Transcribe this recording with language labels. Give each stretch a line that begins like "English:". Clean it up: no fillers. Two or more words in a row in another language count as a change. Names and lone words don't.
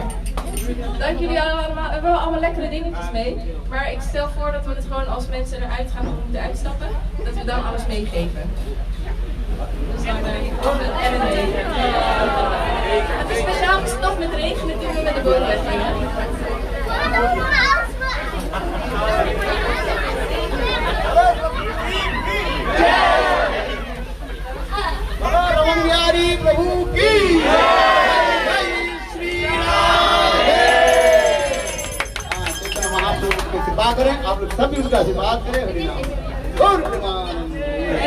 Dutch: Dank jullie allemaal. We hebben allemaal lekkere dingetjes mee. Maar ik stel voor dat we het gewoon als mensen eruit gaan moeten uitstappen, dat we dan alles meegeven. Dus dan en een regen. Het is speciaal gestopt met regenen toen we met de boot weggingen.
Hindi: रमन बिहारी प्रभु की जय श्री राम। महाप्रभु की कृपा करें, आप लोग सभी उसका आशीर्वाद करें।